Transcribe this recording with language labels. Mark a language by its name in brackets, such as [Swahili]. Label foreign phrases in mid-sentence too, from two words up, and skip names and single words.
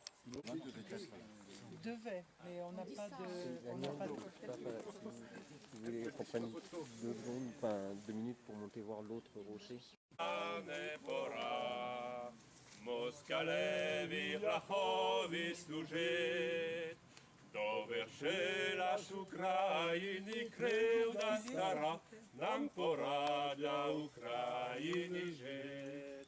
[French] Devait, mais on n'a pas de... On n'a pas de... Vous voulez qu'on prenne 2 secondes, enfin 2 minutes pour monter voir l'autre rocher? [Ukrainian] Не пора, москалеві Рахові служить, довершилась Україні кривда стара, нам пора для України жить.